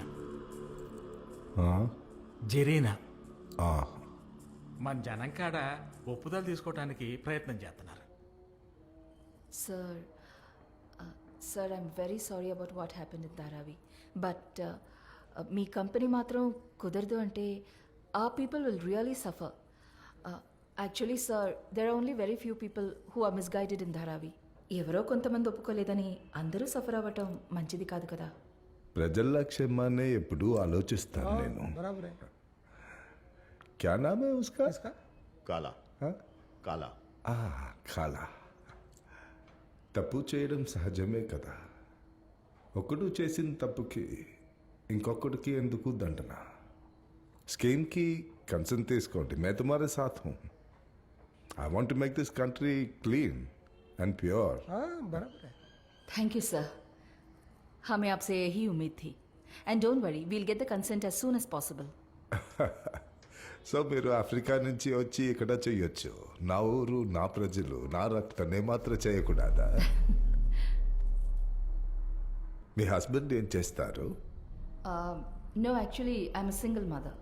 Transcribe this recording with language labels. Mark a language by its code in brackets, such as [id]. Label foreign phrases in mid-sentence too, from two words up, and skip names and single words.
[hi] हाँ జరీనా हाँ [te] మన జనం కాడ ఒప్పుదల తీసుకోవడానికి ప్రయత్నం చేస్తున్నారు. [en] sir I'm very sorry about what happen in Dharavi, but [te] మీ కంపెనీ మాత్రం కుదరదు అంటే ఆ [en] people will really suffer. actually sir there are only very few people who are misguided in Dharavi. [te] ఎవరో కొంతమంది ఒప్పుకోలేదని అందరూ సఫర్ అవ్వటం మంచిది కాదు కదా. ప్రజల క్షేమాన్ని ఎప్పుడూ ఆలోచిస్తాను నేను. [hi] क्या नाम है उसका? [te] కాలా కాలా కాలా. తప్పు చేయడం సహజమే కదా. ఒకడు చేసిన తప్పుకి ఇంకొకటికి ఎందుకు దండన? స్కీమ్కి కన్సర్న్ తీసుకోండి. [hi] मैं तुम्हारे साथ हूँ. [en] I want to make this country clean and pure. thank you sir, [hi] हमें आपसे यही उम्मीद थी. [en] and don't worry, we'll get the consent as soon as possible. [te] సో మీరు ఆఫ్రికా నుంచి వచ్చి ఇక్కడ చేయొచ్చు. నా ఊరు, నా ప్రజలు, నా రక్తాన్ని మాత్రం చేయకూడదా? మీ హస్బెండ్ ఏం చేస్తారు? [en] no, actually I'm single mother.